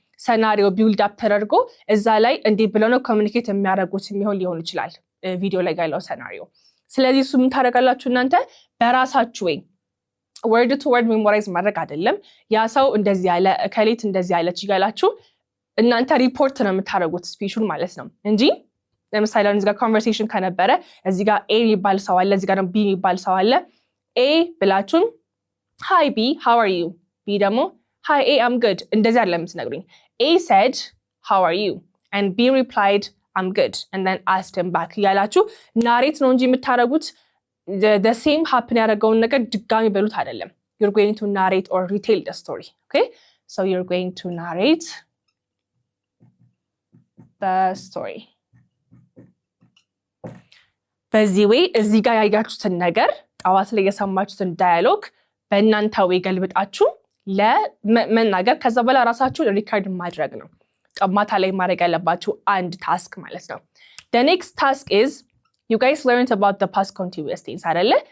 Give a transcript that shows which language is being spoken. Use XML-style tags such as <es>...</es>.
<am>ሰናሪዮ ቢልድ አፕ ተደርጎ እዛ ላይ እንዲህ ብለው ነው ኮሚኒኬት የሚያደርጉት ሊሆን ይችላል ቪዲዮ ላይ ያለው ሰናሪዮ። ስለዚህ እሱ ምን ታደርጋላችሁ እናንተ በራሳችሁ ወይ ወርድ ቱ ወርድ ሜሞራይዝ ማድረግ አይደለም። ያ ሰው እንደዚህ ያለ ከሌት እንደዚህ ያለች ይጋላችሁ እናንተ ሪፖርት ነው የምታደርጉት ስፒቹን ማለት ነው እንጂ ለምሳሌ እዚህ ጋር ኮንቨርሴሽን ከነበረ እዚህ ጋር ኤ የሚባል ሰው አለ፣ እዚህ ጋር ቢ የሚባል ሰው አለ። ኤ ብላችሁን</am> <en>hi B, how are you? B</en> <am>ደግሞ</am> <en>hi A, I'm good.</en> <am>እንደዚህ አይደለም የምትነግሩኝ።</am> <en>A said, how are you? And B replied, I'm good. And then asked him back.</en> <am>ያላችሁ ናሬት ነው እንጂ የምታደርጉት</am> <en>the same happen</en> <am>ያደረገውን ነገር ድጋሚ በሉት አይደለም።</am> <en>You're going to narrate or retell the story. Okay? So you're going to narrate the story.</en> <am>በዚህ ወይ እዚህ ጋር ያያችሁትን ነገር ጣዋት ላይ የሰማችሁትን ዳያሎግ በእናንተ ወይ ገልብጣችሁ ለመናገር ከዛ በኋላ ራሳችሁን ሪካርድ ማድረግ ነው። ማታ ላይ ማድረግ ያለባችሁ አንድ ታስክ ማለት ነው።</am> <en>The next task is you guys learned about the past continuous tense</en> <am>አይደለ?</am>